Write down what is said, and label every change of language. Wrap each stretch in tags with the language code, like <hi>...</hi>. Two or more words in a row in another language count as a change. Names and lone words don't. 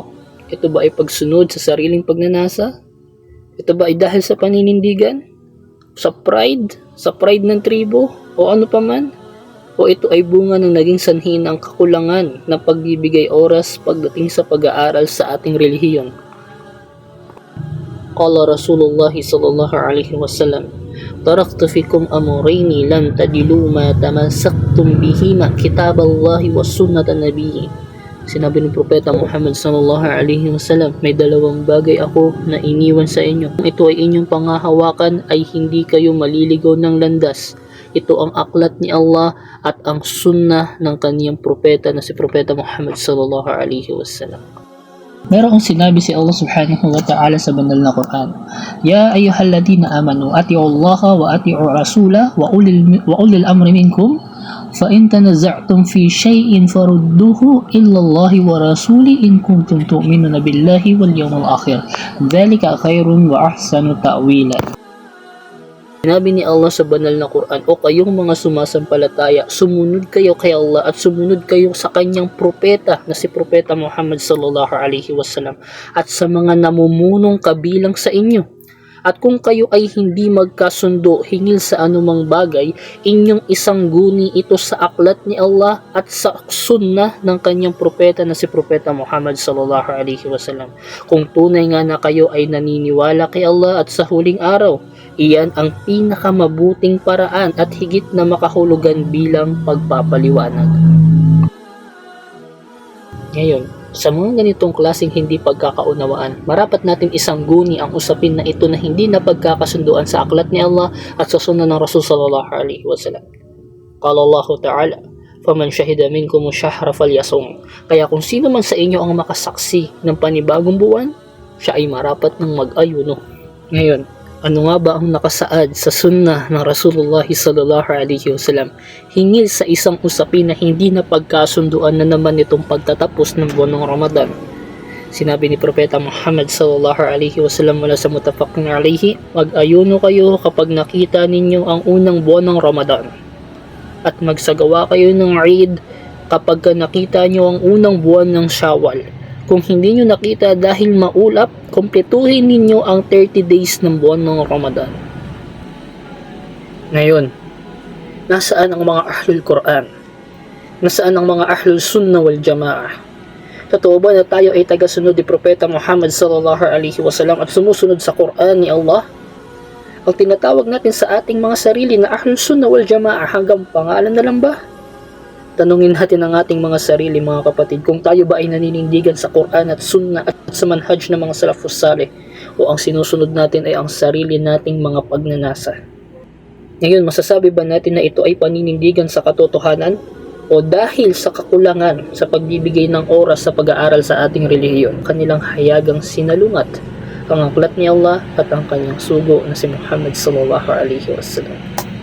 <tl>Ito ba ay pagsunod sa sariling pagnanasa? Ito ba ay dahil sa paninindigan? Sa pride? Sa pride ng tribo? O ano pa man? O ito ay bunga ng naging sanhi ng kakulangan na pagbibigay oras pagdating sa pag-aaral sa ating relihiyon?</tl> <ar>قال رسول الله صلى الله عليه وسلم تركت فيكم أمرين لن تضلوا ما تمسكتم بهما كتاب الله وسنة النبي.</ar> <tl>Sinabi ng Propeta Muhammad</tl> <ar>صلى الله عليه وسلم,</ar> <tl>may dalawang bagay ako na iniwan sa inyo. Kung ito ay inyong pangahawakan ay hindi kayo maliligaw ng landas. Ito ang aklat ni Allah at ang sunnah ng kaniyang propeta na si Propeta Muhammad</tl> <ar>صلى الله عليه وسلم.</ar> <tl>Merong sinabi si</tl> <ar>الله سبحانه وتعالى</ar> <tl>sa banal na Quran,</tl> <ar>يا أيها الذين آمنوا أطيعوا الله وأطيعوا الرسول وأولي الأمر منكم فَإِن تَنَزَعْتُمْ فِي شَيْءٍ فَرُدُّوهُ إِلَّا اللَّهِ وَرَسُولِهِ إِن كُنتُمْ تُؤْمِنُونَ بِاللَّهِ وَالْيَوْمِ الْآخِرِ ذَلِكَ خَيْرٌ وَأَحْسَنُ تَأْوِيلًا.</ar> <tl>Sinabi ni Allah sa banal na Quran, o kayong mga sumasampalataya, sumunod kayo kay Allah at sumunod kayo sa kanyang propeta na si Propeta Muhammad</tl> <ar>صلى الله عليه وسلم</ar> <tl>at sa mga namumunong kabilang sa inyo. At kung kayo ay hindi magkasundo hingil sa anumang bagay, inyong isangguni ito sa aklat ni Allah at sa sunnah ng kanyang propeta na si Propeta Muhammad</tl> <ar>صلى الله عليه وسلم.</ar> <tl>Kung tunay nga na kayo ay naniniwala kay Allah at sa huling araw, iyan ang pinakamabuting paraan at higit na makahulugan bilang pagpapaliwanag. Ngayon, sa mga ganitong klaseng hindi pagkakaunawaan, marapat natin isangguni ang usapin na ito na hindi na pagkakasunduan sa aklat ni Allah at sa sunnah ng</tl> <ar>رسول صلى الله عليه وسلم. قال الله تعالى فمن شهد منكم الشهر فليصمه."</ar> <tl>Kaya kung sino man sa inyo ang makasaksi ng panibagong buwan, siya ay marapat ng mag-ayuno. Ngayon, ano nga ba ang nakasaad sa sunnah ng</tl> <ar>رسول الله صلى الله عليه وسلم</ar> <tl>hingil sa isang usapin na hindi na pagkasunduan na naman itong pagtatapos ng buwan ng Ramadan? Sinabi ni Propeta Muhammad</tl> <ar>صلى الله عليه وسلم</ar> <tl>mula sa</tl> <ar>متفق عليه,</ar> <tl>mag-ayuno kayo kapag nakita ninyo ang unang buwan ng Ramadan at magsagawa kayo ng Eid kapag nakita nyo ang unang buwan ng Shawwal. Kung hindi nyo nakita dahil maulap, kumpletuhin ninyo ang 30 days ng buwan ng Ramadan. Ngayon, nasaan ang mga</tl> <ar>أهل القرآن?</ar> <tl>Nasaan ang mga</tl> <ar>أهل السنة والجماعة?</ar> <tl>Totoo ba na tayo ay tagasunod ni Propeta Muhammad</tl> <ar>صلى الله عليه وسلم</ar> <tl>at sumusunod sa Quran ni Allah? Ang tinatawag natin sa ating mga sarili na</tl> <ar>أهل السنة والجماعة</ar> <tl>hanggang pangalan na lang ba? Tanungin natin ang ating mga sarili mga kapatid kung tayo ba ay naninindigan sa Quran at Sunnah at sa manhaj ng mga</tl> <ar>السلف الصالح</ar> <tl>o ang sinusunod natin ay ang sarili nating mga pagnanasa. Ngayon, masasabi ba natin na ito ay paninindigan sa katotohanan o dahil sa kakulangan sa pagbibigay ng oras sa pag-aaral sa ating relihiyon, kanilang hayagang sinalungat ang aklat ni Allah at ang kanyang sugo na si Muhammad</tl> <ar>صلى الله عليه وسلم.</ar>